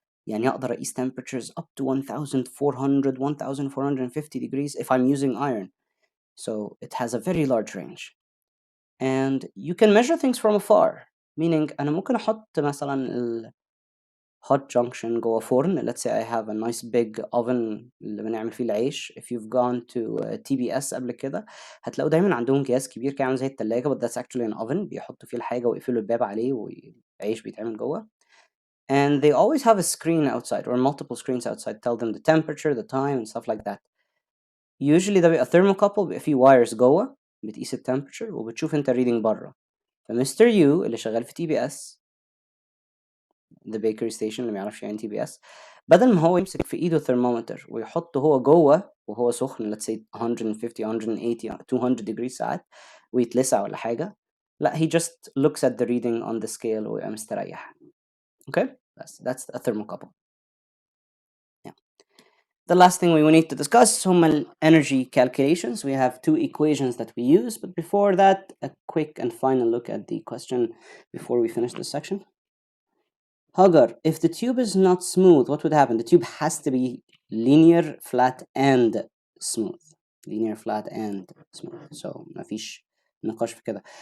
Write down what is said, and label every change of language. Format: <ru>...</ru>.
<ar>يعني أقدر أقيس</ar> <en>temperatures up to 1400, 1450 degrees if I'm using iron. So it has a very large range. And you can measure things from afar, meaning</en> <ar>أنا ممكن أحط مثلا</ar> <en>hot junction</en> <ar>جوه فرن.</ar> <en>Let's say I have a nice big oven</en> <ar>اللي بنعمل فيه العيش.</ar> <en>If you've gone to TBS</en> <ar>قبل كده هتلاقوا دايما عندهم أكياس كبير كده عامل زي التلاجة,</ar> <en>but that's actually an oven.</en> <ar>بيحطوا فيه الحاجة ويقفلوا الباب عليه والعيش بيتعمل جوه.</ar> <en>And they always have a screen outside or multiple screens outside tell them the temperature, the time and stuff like that. Usually</en> <ar>ده بيبقى thermocouple, بيبقى فيه wires جوه بتقيس التمبرتشر وبتشوف انت reading بره. فمستر يو اللي شغال في TBS,</ar> <en>the bakery station</en> <ar>اللي ميعرفش يعني TBS, بدل ما هو يمسك في ايده thermometer ويحطه هو جوه وهو سخن,</ar> <en>let's say 150 180 200 degrees</en> <ar>ساعات ويتلسع ولا حاجة, لا,</ar> <en>he just looks at the reading on the scale</en> <ar>ويبقى مستريح.</ar> <en>Okay, that's a thermocouple. Yeah. The last thing we need to discuss</en> <ar>هم</ar> <en>energy calculations. We have two equations that we use, but before that, a quick and final look at the question before we finish this section. Hagar, if the tube is not smooth, what would happen? The tube has to be linear, flat, and smooth. Linear, flat, and smooth. So</en> <ar>مفيش نقاش في كده.</ar>